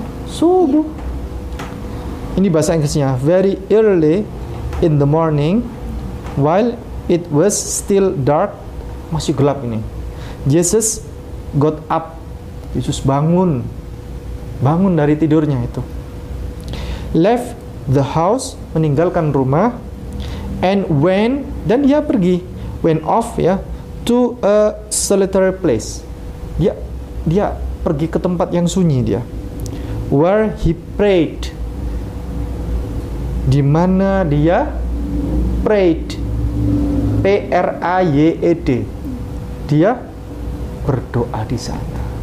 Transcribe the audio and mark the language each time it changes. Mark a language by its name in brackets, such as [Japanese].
[Indonesian] Subuh. Ini bahasa Inggrisnya, [English] very early in the morning, while it was still dark, [Indonesian] masih gelap ini. [English] Jesus got up, [Indonesian] Yesus bangun dari tidurnya itu. [English] Left the house, [Indonesian] meninggalkan rumah, [English] and [Indonesian] dan dia pergi, [English] went off ya, to a solitary place. [Indonesian] Dia pergi ke tempat yang sunyi dia. [English] Where he prayed, [Indonesian] di mana dia [English] prayed, [Indonesian] P-R-A-Y-E-D, dia berdoa di sana.